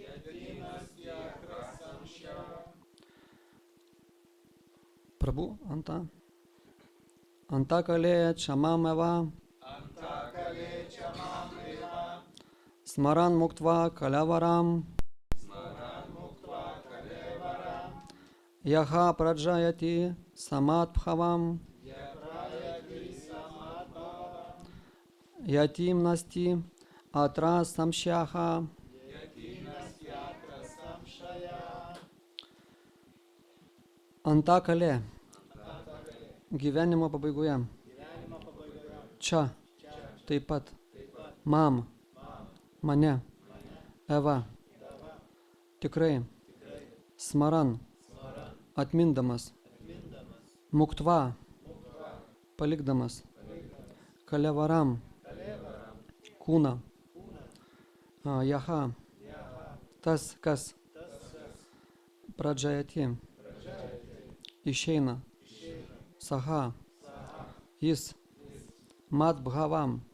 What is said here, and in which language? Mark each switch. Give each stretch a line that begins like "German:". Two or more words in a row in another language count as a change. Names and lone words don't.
Sanskrit: Prabhu, Antakale chamam eva, smaran muktva kalavaram, yaha prajayati samat bhavam, yatim nasti atra samshyaha. Antakale,
Lithuanian: gyvenimo pabaigoje. Čia, taip pat, mam, mane, eva, tikrai,
Sanskrit: smaran, atmindamas, muktva, palikdamas, kalevaram,
Lithuanian: kūną, jaha, tas, kas, pradžayati, išeina, saha, jis, madbhavam,